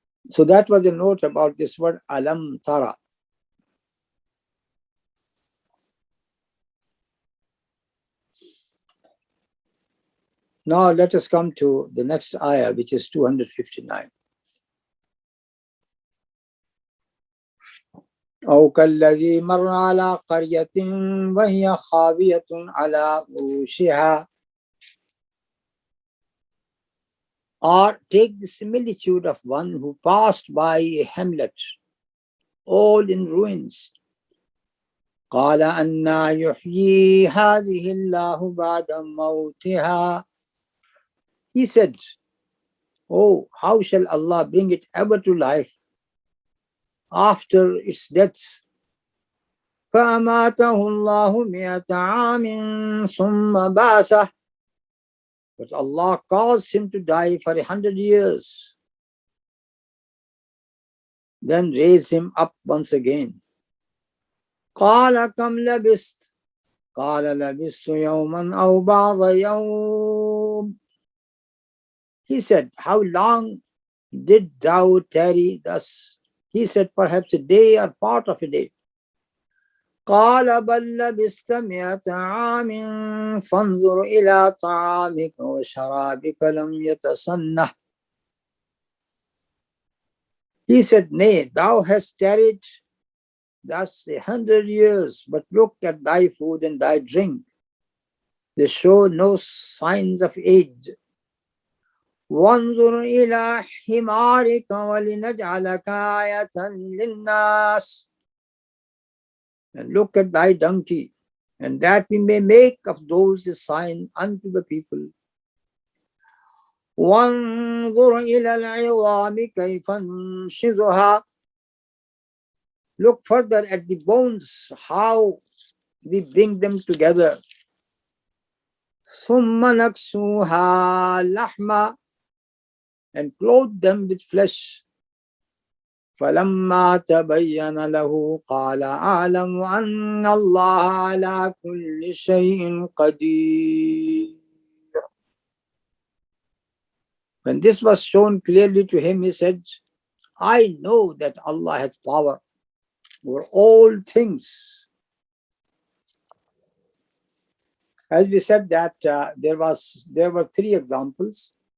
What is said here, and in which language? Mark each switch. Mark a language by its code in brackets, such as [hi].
[en] So that was a note about this word Alam tara. Now let us come to the next ayah, which is 259. [ar] أو كالذي مر على قرية وهي خاوية على عروشها. [en] Or take the similitude of one who passed by a hamlet, all in ruins. [ar] قال أنى يحيي هذه الله بعد موتها. [en] He said, oh, how shall Allah bring it ever to life after its death? [ar] فأماته الله 100 عام ثم بعثه. [en] But Allah caused him to die for 100 years, then raised him up once again. [ar] قال كم لبثت؟ قال لبثت يوما أو بعض يوم. [en] He said, how long did thou tarry thus? He said, perhaps a day or part of a day. [ar] قال بل لبثت 100 عام فانظر إلى طعامك وشرابك لم يتسنه. [en] He said, nay, thou hast tarried thus 100 years, but look at thy food and thy drink. They show no signs of age. [ar] وانظر إلى حمارك ولنجعلك آية للناس. [en] And look at thy donkey, and that we may make of those a sign unto the people. [ar] وانظر إلى العظام كيف ننشزها. [en] Look further at the bones, how we bring them together. [ar] ثم نكسوها لحما. [en] And clothe them with flesh. [ar] فلما تبين له قال أعلم أن الله على كل شيء قدير. [en] When this was shown clearly to him, he said, I know that Allah has power over all things. As we said that there were 3 examples.